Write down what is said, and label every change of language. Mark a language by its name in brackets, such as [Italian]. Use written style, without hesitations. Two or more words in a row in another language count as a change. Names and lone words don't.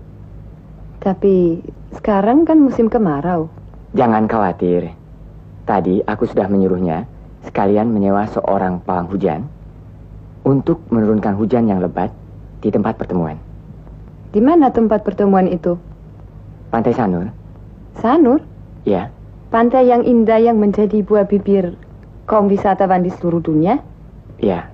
[Indonesian] Tapi sekarang kan musim kemarau. Jangan khawatir. Tadi aku sudah menyuruhnya sekalian menyewa seorang pawang hujan untuk menurunkan hujan yang lebat di tempat pertemuan. Di mana tempat pertemuan itu? Pantai Sanur. Sanur? Ya. Pantai yang indah yang menjadi buah bibir kaum wisatawan di seluruh dunia? Ya.